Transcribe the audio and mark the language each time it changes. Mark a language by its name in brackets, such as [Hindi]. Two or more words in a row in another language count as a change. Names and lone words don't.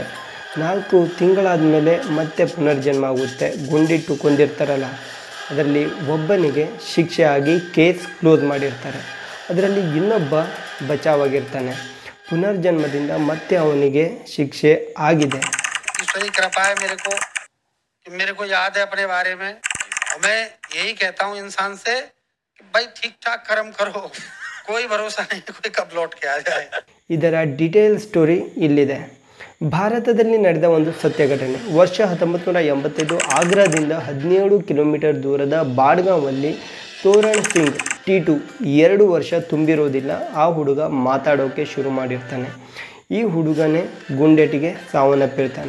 [Kannada] 4 ತಿಂಗಳಾದ ಮೇಲೆ ಮತ್ತೆ ಪುನರ್ಜನ್ಮ ಆಗುತ್ತೆ. ಗುಂಡಿಟ್ಟು ಕೊಂದಿರ್ತಾರಲ್ಲ, ಅದರಲ್ಲಿ ಒಬ್ಬನಿಗೆ ಶಿಕ್ಷೆ ಆಗಿ [English] case close [Kannada] ಮಾಡಿರ್ತಾರೆ. ಅದರಲ್ಲಿ ಇನ್ನೊಬ್ಬ ಬಚಾವಾಗಿರ್ತಾನೆ. ಪುನರ್ಜನ್ಮದಿಂದ ಮತ್ತೆ ಅವನಿಗೆ ಶಿಕ್ಷೆ ಆಗಿದೆ. [Hindi] ईश्वरी कृपा है मेरे को याद है अपने बारे में. मैं यही कहता हूँ इंसान से कि भाई ठीक ठाक कर्म करो, कोई भरोसा नहीं कोई कब लौट के आ जाए. [Kannada] ಇದರ [English] detail story [Kannada] ಇಲ್ಲಿದೆ. ಭಾರತದಲ್ಲಿ ನಡೆದ ಒಂದು ಸತ್ಯ ಘಟನೆ. ವರ್ಷ 1985 ಆಗ್ರಾದಿಂದ 17 ಕಿಲೋಮೀಟರ್ ದೂರದ ಬಾಡ್ಗಾಂವಲ್ಲಿ ತೋರಣ್ ಸಿಂಗ್ ಟಿ2 2 ವರ್ಷ ತುಂಬಿರೋದಿಲ್ಲ. ಆ ಹುಡುಗ ಮಾತಾಡೋಕ್ಕೆ ಶುರು ಮಾಡಿರ್ತಾನೆ. ಈ ಹುಡುಗನೇ ಗುಂಡೇಟಿಗೆ ಸಾವನ್ನಪ್ಪಿರ್ತಾನೆ.